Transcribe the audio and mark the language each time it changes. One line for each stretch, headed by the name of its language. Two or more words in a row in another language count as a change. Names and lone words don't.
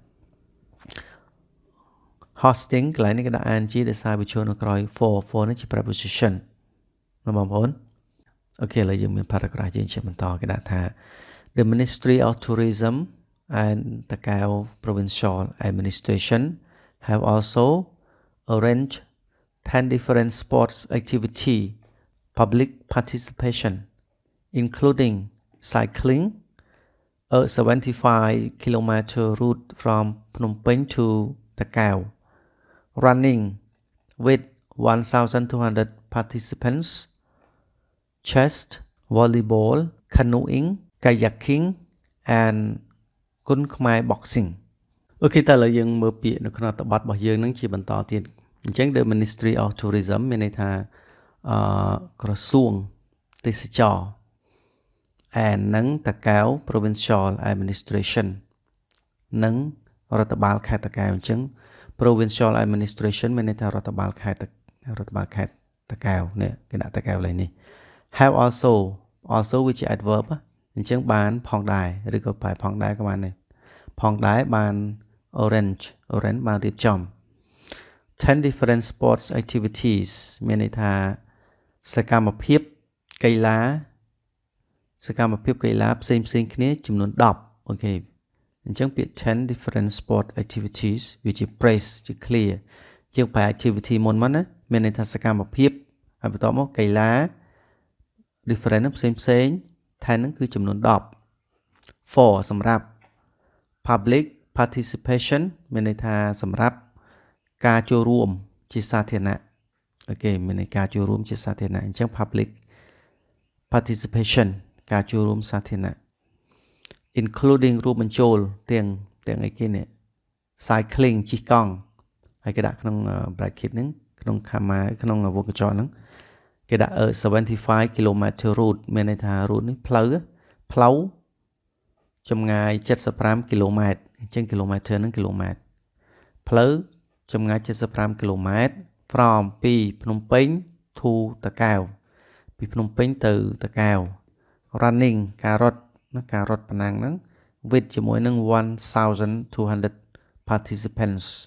Khmer: hosting កន្លែងនេះគេដាក់ ing ដោយសារវាឈរនៅក្រោយ for នេះជា preposition ណា បងប្អូនអូខេឥឡូវយើងមាន paragraph យើងចេះបន្តគេ ដាក់ថា
English: The Ministry of Tourism and Takao Provincial Administration have also arranged 10 different sports activity public participation including cycling a 75-kilometer route from Phnom Penh to Takao, running with 1,200 participants, chess, volleyball, canoeing, kayaking, and
Khmer: គុណខ្មែរ boxing អូខេតើឥឡូវយើងមើលពាក្យនៅក្នុងអត្ថបទរបស់យើងនឹងជាបន្តទៀតអញ្ចឹង The Ministry of Tourism មានន័យថាក្រសួងទេសចរ and និងតកែវ Provincial Administration និងរដ្ឋបាលខេត្តតកែវអញ្ចឹង Provincial Administration មានន័យថារដ្ឋបាលខេត្តតកែវនេះគេដាក់តកែវឡើយនេះ
English: have also
Khmer: វាជា adverb អញ្ចឹងបានផងដែរឬក៏បែបផងដែរក៏បានដែរផងដែរបាន orange បានរៀបចំ
English: 10 different sports activities
Khmer: មានន័យថាសកម្មភាពកីឡា ផ្សេងគ្នាចំនួន10អូខេអញ្ចឹងពាក្យ
English: 10 different sport activities
Khmer: វាជា phrase ជា clear យើងបែរ activity មុនមកណាមានន័យថាសកម្មភាពហើយបន្តមកកីឡា different ផ្សេ ង10ហ្នឹងគឺចំនួន10 for សម្រាប់
English: public participation
Khmer: មានន័យថាសម្រាប់ការចូលរួមជាសាធារណៈអូខេមានន័យការចូលរួម ជាសាធារណៈអញ្ចឹង
English: public participation
Khmer: ការចូលរួមសាធារណៈ including រួមបញ្ចូលទាំងអីគេនេះ cycling ជិះកង់ហើយគេដាក់ក្នុង bracket ហ្នឹងក្នុងក្នុងវងកញ្ចក់ហ្នឹងគេដាក់
English: 75 km route
Khmer: មានន័យថា route នេះផ្លូវចម្ងាយ75 km អញ្ចឹង kilometer ហ្នឹង kilometer ផ្លូវចម្ងាយ75 km from ពីភ្នំពេញ to តកែវពីភ្នំពេញទៅតកែវ running ការរត់ប៉ុណ្ណឹងហ្នឹង with ជាមួយនឹង 1200 participants